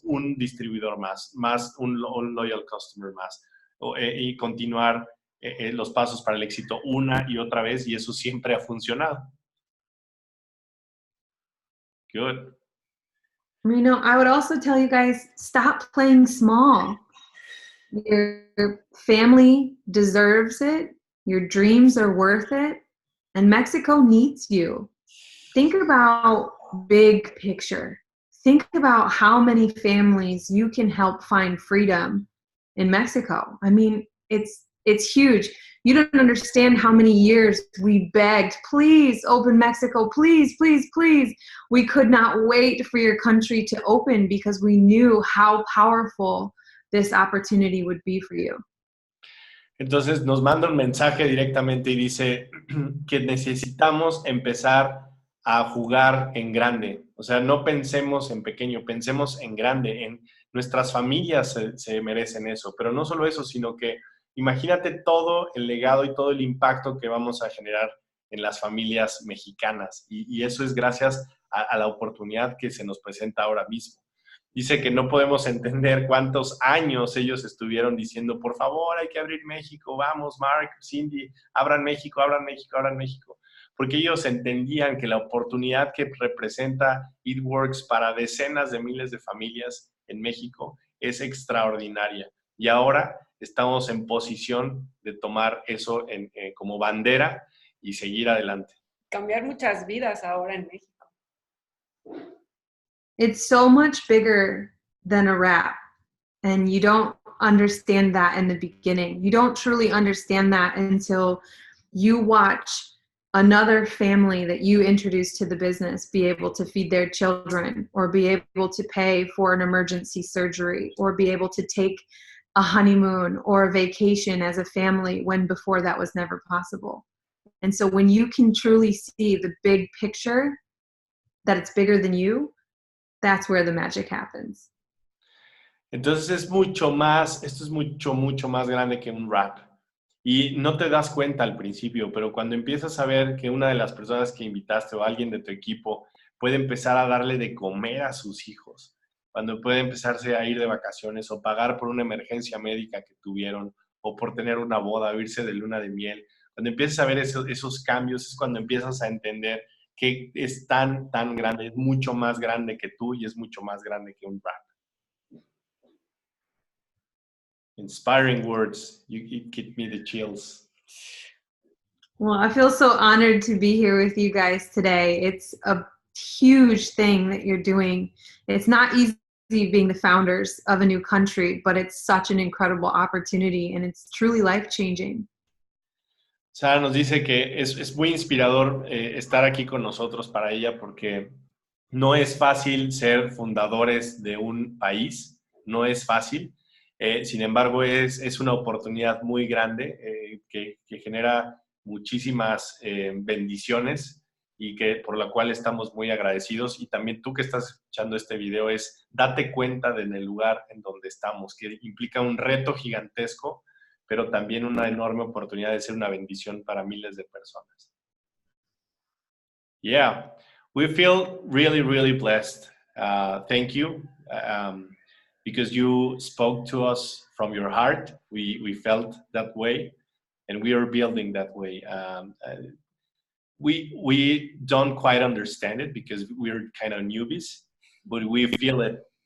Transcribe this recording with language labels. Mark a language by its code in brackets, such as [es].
[es] Un distribuidor más un [en] loyal customer [es] más, y continuar los pasos para el éxito una y otra vez, y eso siempre ha funcionado. [en] Good. You know, I would also tell you guys, stop playing small. Your family deserves it. Your dreams are worth it. And Mexico needs you. Think about big picture. Think about how many families you can help find freedom in Mexico. I mean, it's huge. You don't understand how many years we begged, please open Mexico, please, please, please. We could not wait for your country to open because we knew how powerful this opportunity would be for you. [es] Entonces nos manda un mensaje directamente y dice que necesitamos empezar a jugar en grande. O sea, no pensemos en pequeño, pensemos en grande. Nuestras familias se merecen eso, pero no solo eso, sino que imagínate todo el legado y todo el impacto que vamos a generar en las familias mexicanas. Y eso es gracias a la oportunidad que se nos presenta ahora mismo. Dice que no podemos entender cuántos años ellos estuvieron diciendo, por favor, hay que abrir México, vamos, Mark, Cindy, abran México, abran México, abran México. Porque ellos entendían que la oportunidad que representa It Works para decenas de miles de familias en México es extraordinaria. Y ahora estamos en posición de tomar eso como bandera y seguir adelante. Cambiar muchas vidas ahora en México. [en] It's so much bigger than a rap, and you don't understand that in the beginning. You don't truly understand that until you watch another family that you introduce to the business be able to feed their children, or be able to pay for an emergency surgery, or be able to take a honeymoon or a vacation as a family when before that was never possible. And so when you can truly see the big picture, that it's bigger than you, that's where the magic happens. [es] Entonces esto es mucho más grande que un rap. Y no te das cuenta al principio, pero cuando empiezas a ver que una de las personas que invitaste o alguien de tu equipo puede empezar a darle de comer a sus hijos, cuando puede empezarse a ir de vacaciones o pagar por una emergencia médica que tuvieron o por tener una boda o irse de luna de miel, cuando empiezas a ver esos cambios es cuando empiezas a entender que es tan grande, es mucho más grande que tú y es mucho más grande que un brand. [en] Inspiring words. You give me the chills. Well, I feel so honored to be here with you guys today. It's a huge thing that you're doing. It's not easy being the founders of a new country, but it's such an incredible opportunity and it's truly life-changing. [es] Sarah nos dice que es muy inspirador estar aquí con nosotros para ella porque no es fácil ser fundadores de un país, no es fácil. Sin embargo, es una oportunidad muy grande que genera muchísimas bendiciones y que por la cual estamos muy agradecidos. Y también tú que estás escuchando este video date cuenta en el lugar en donde estamos, que implica un reto gigantesco, pero también una enorme oportunidad de ser una bendición para miles de personas. [en] Yeah, we feel really, really blessed. Thank you. Because you spoke to us from your heart. We felt that way, and we are building that way. We don't quite understand it because we're kind of newbies, but we feel it.